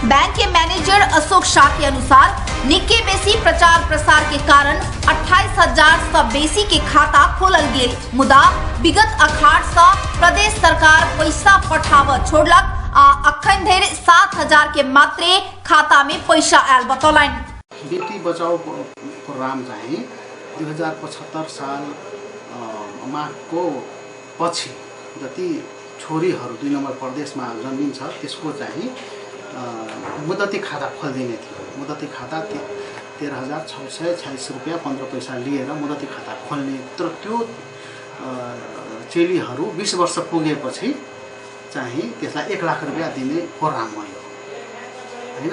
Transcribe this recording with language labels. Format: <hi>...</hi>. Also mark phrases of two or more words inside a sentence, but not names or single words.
<mai>बैंक के मैनेजर अशोक शाह के अनुसार निके बेसी प्रचार प्रसार के कारण 28,000 से बेसी के खाता खोलल गेल, मुदा विगत अखाड़ से प्रदेश सरकार पैसा पठाव छोड़लक आ अखन धरि 7,000 के मात्र खाता में पैसा आयल बतौलन।</mai> <ne>बेटी बचाओ प्रोग्राम चाहिँ 2075 साल माघको पछि जति छोरीहरू 2 नम्बर प्रदेशमा जन्मिन्छ त्यसको चाहिँ मुद्दती खाता खोलिदिने थियो। मुद्दती खाता 13,646 रुपैयाँ 15 पैसा लिएर मुद्दती खाता खोल्ने, तर त्यो चेलीहरू 20 वर्ष पुगेपछि चाहिँ त्यसलाई 1 लाख रुपैयाँ दिने प्रोग्राम हो हैन।</ne>